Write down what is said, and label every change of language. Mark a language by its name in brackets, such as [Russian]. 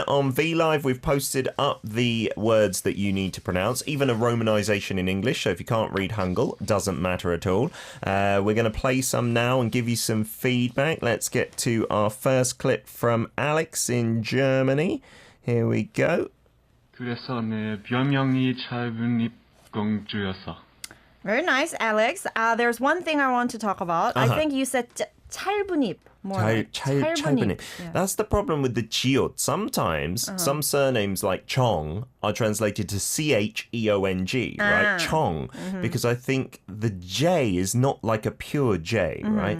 [English] On VLive, we've posted up the words that you need to pronounce, even a romanization in English. So if you can't read Hangul, doesn't matter at all. We're going to play some now and give you some feedback. Let's get to our first clip from Alex in Germany. Here we go. [Korean] 그래서 내 별명이 짧은 입 공주였어. [English] Very nice, Alex. There's one thing I want to talk about. I think you said 짧은 입. More like [Korean] 짧은 입. [English] Yeah. That's the problem with the jiot. Sometimes some surnames like Chong are translated to Cheong, right? Chong. Because I think the J is not like a pure J, right?